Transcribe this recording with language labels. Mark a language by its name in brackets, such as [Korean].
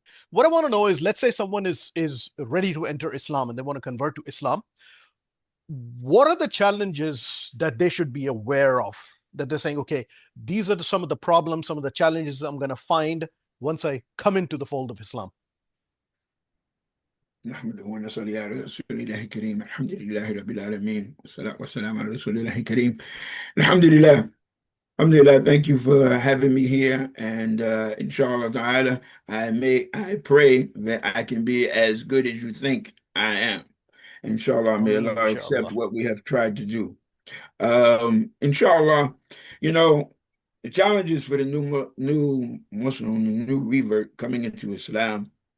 [English] What I want to know is, let's say someone is ready to enter Islam and they want to convert to Islam. What are the challenges that they should be aware of? That they're saying, okay, these are some of the problems, some of the challenges I'm going to find once I come into the fold of Islam. [Arabic] نحمده ونصلي على رسول الله الكريم الحمد لله رب العالمين والصلاة والسلام على رسول الله الكريم الحمد لله. [English] Alhamdulillah, thank you for having me here. And inshallah ta'ala, I pray that I can be as good as you think I am. Inshallah, may Ameen, Allah accept inshallah. what we have tried to do. Inshallah, you know, the challenges for the new Muslim, the new revert coming into Islam.